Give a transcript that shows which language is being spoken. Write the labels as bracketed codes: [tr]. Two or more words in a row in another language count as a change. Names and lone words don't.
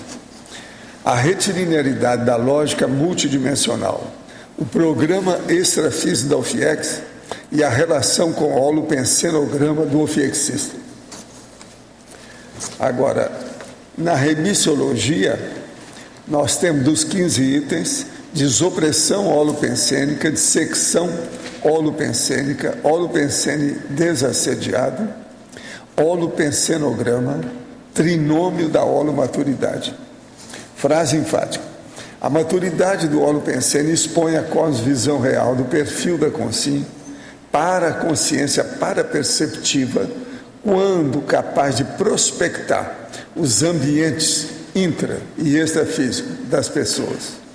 [pt] A retilinearidade da lógica multidimensional. O programa extrafísico da UFIEX e a relação com o holopensenograma do ofiexista. Agora, na remissiologia, nós temos dos 15 itens: desopressão holopensênica, dissecção holopensênica, holopensene desassediado, holopensenograma, trinômio da holomaturidade. Frase enfática: a maturidade do holopensene expõe a cosmovisão real do perfil da consciência para a consciência paraperceptiva, quando capaz de prospectar os ambientes intra- e extrafísicos das pessoas.